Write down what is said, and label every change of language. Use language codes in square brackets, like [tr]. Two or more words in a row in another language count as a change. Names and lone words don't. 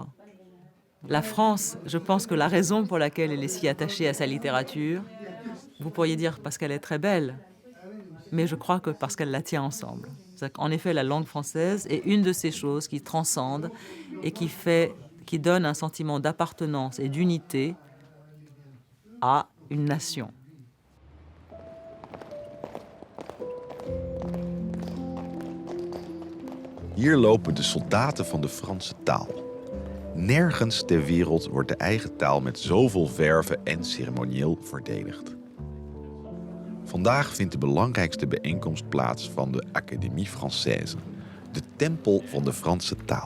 [fr] La France, je pense que la raison pour laquelle elle est si attachée à sa littérature, vous pourriez dire parce qu'elle est très belle, mais je crois que parce qu'elle la tient ensemble. En effet, la langue française est une de ces choses qui transcende et qui donne un sentiment d'appartenance et d'unité à une nation. [nl] Hier lopen de soldaten van de Franse taal. Nergens ter wereld wordt de eigen taal met zoveel verve en ceremonieel verdedigd. Vandaag vindt de belangrijkste bijeenkomst plaats van de Académie Française, de tempel van de Franse taal.